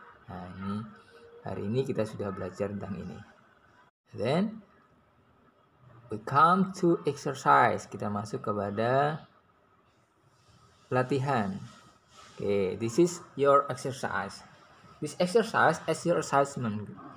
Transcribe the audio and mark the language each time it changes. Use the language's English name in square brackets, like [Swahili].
[Indonesian] Nah, ini hari ini kita sudah belajar tentang ini. [English] Then we come to exercise. [Indonesian] Kita masuk kepada latihan. [English] Okay, this is your exercise. This exercise as your assessment.